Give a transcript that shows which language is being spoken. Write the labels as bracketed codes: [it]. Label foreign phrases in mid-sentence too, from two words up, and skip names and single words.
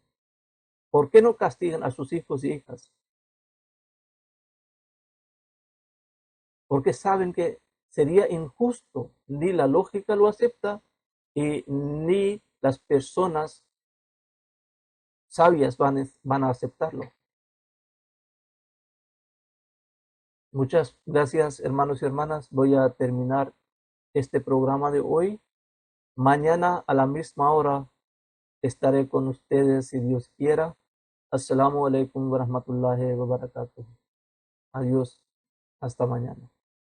[es] ¿Por qué no castigan a sus hijos y hijas? Porque saben que sería injusto, ni la lógica lo acepta y ni las personas sabias van a aceptarlo. Muchas gracias, hermanos y hermanas. Voy a terminar este programa de hoy. Mañana a la misma hora estaré con ustedes si Dios quiera. [ar] السلام عليكم ورحمة الله وبركاته. [es] Adiós. Hasta mañana.